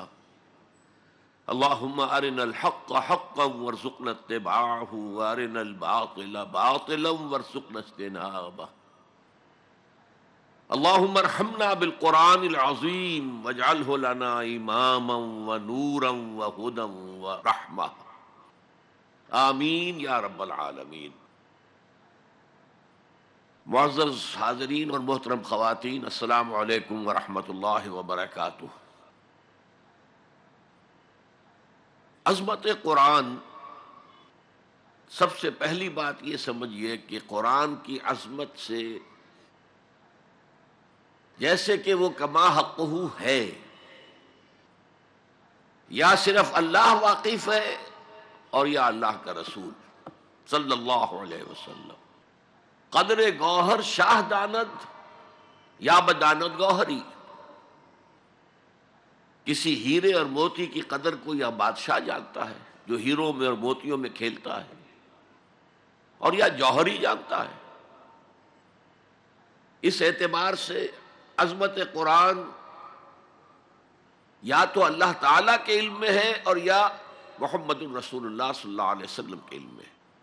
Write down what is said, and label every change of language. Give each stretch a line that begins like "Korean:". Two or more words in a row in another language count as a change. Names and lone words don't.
Arabic: اللهم أرنا الحق حقا وارزقنا اتباعه وأرنا الباطل باطلا وارزقنا اجتنابه. اللهم ارحمنا بالقرآن العظيم واجعله لنا إماما ونورا وهدى ورحمة. آمین یا رب العالمین.
Urdu: معزز حاضرین اور محترم خواتین،
Arabic: السلام علیکم ورحمۃ اللہ وبرکاتہ.
Urdu: عظمت قرآن، سب سے پہلی بات یہ سمجھیے کہ قرآن کی عظمت سے جیسے کہ وہ
Arabic: کما حقہ
Urdu: ہے، یا صرف اللہ واقف ہے اور یا اللہ کا رسول
Arabic: صلی اللہ علیہ وسلم.
Persian: قدر گوہر شاہ داند یا بداند گوہری.
Urdu: کسی ہیرے اور موتی کی قدر کو یا بادشاہ جانتا ہے جو ہیروں میں اور موتیوں میں کھیلتا ہے، اور یا جوہری جانتا ہے. اس اعتبار سے عظمت قرآن یا تو اللہ تعالیٰ کے علم میں ہے اور یا
Arabic: محمد الرسول اللہ صلی اللہ علیہ وسلم
Urdu: کے علم میں ہے.